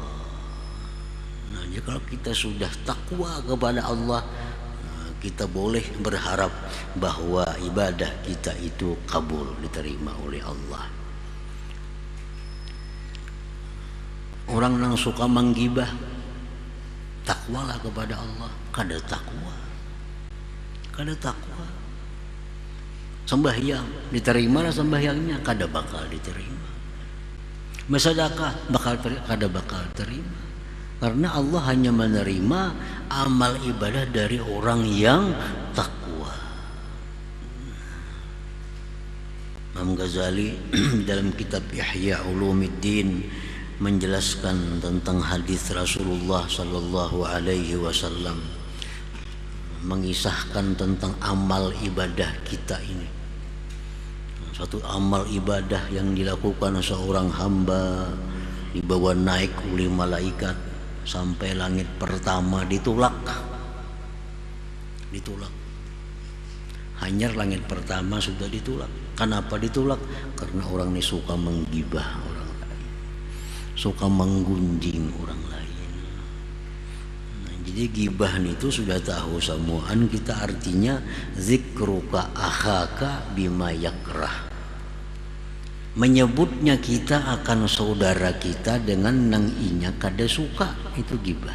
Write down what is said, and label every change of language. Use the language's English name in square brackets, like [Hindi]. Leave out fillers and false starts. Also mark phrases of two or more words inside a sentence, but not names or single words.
[Indonesian] Nah, jadi kalau kita sudah takwa kepada Allah, kita boleh berharap bahwa ibadah kita itu kabul, diterima oleh Allah. Orang yang suka menggibah, takwalah kepada Allah, [Banjar] kada takwa, kada takwa. Sembahyang, diterima lah sembahyangnya, kada bakal diterima. Bersedekah, kada bakal terima. [Indonesian] Karena Allah hanya menerima amal ibadah dari orang yang takwa. Imam Ghazali dalam kitab Ihya Ulumuddin menjelaskan tentang hadis Rasulullah [Arabic] صلى الله عليه وسلم, [Indonesian] mengisahkan tentang amal ibadah kita ini. Satu amal ibadah yang dilakukan seorang hamba dibawa naik oleh malaikat sampai langit pertama ditolak. ditolak. [Banjar] Hanyar langit pertama sudah ditolak. [Indonesian] Kenapa ditolak? Karena orang ini suka menggibah orang lain, suka menggunjing orang lain. Nah, jadi gibah itu sudah tahu semuaan kita, artinya [Arabic] ذكرك أخاك بما يكره, [Indonesian] menyebutnya kita akan saudara kita dengan [Banjar] nang inya kada suka, [Indonesian] itu gibah.